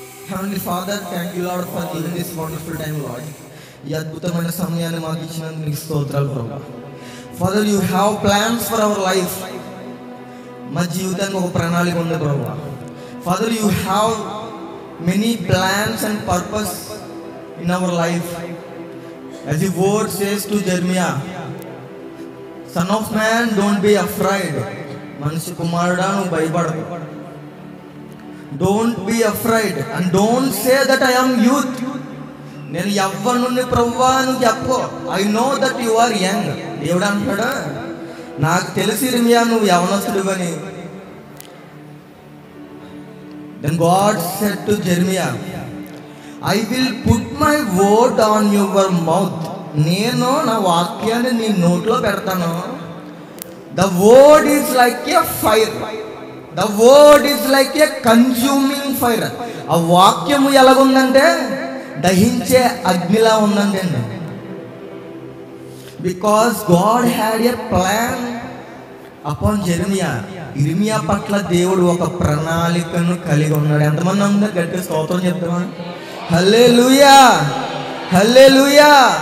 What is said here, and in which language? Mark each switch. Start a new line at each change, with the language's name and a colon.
English: Heavenly Father, thank you Lord for giving this wonderful time, Lord.
Telugu: ఈ అద్భుతమైన సమయాన్ని మాకు ఇచ్చినందుకు నీకు స్తోత్రాలు ప్రభువా.
English: Father, you have plans for our life.
Telugu: మా జీవితానికి ఒక ప్రణాళిక ఉంది ప్రభువా.
English: Father, you have many plans and purpose in our life. As the word says to Jeremiah, Son of man, don't be afraid.
Telugu: మనిషి కుమారుడా నువ్వు భయపడకు.
English: Don't be afraid and don't say that I am youth.
Telugu: నేను యవ్వనుని ప్రభువా నువ్వు చెప్పు.
English: I know that you are young.
Telugu: దేవుడు అంటాడా, నాకు తెలిసి ఇర్మియా నువ్వు యవనస్తుడు అని.
English: Then God said to Jeremiah, I will put my word on your mouth.
Telugu: నేను నా వాక్యాన్ని నీ నోట్లో పెడతాను.
English: The word is like a fire. The word is like a consuming fire.
Telugu: ఆ వాక్యము ఎలాగుందంటే దహించే అగ్నిలా ఉందండి.
English: Because God had a plan upon Jeremiah.
Telugu: ఇర్మియా పట్ల దేవుడు ఒక ప్రణాళికను కలిగి ఉన్నాడు. ఎంతమంది అందరూ గట్టిగా స్తోత్రం చెప్తామా? హల్లెలూయా, హల్లెలూయా.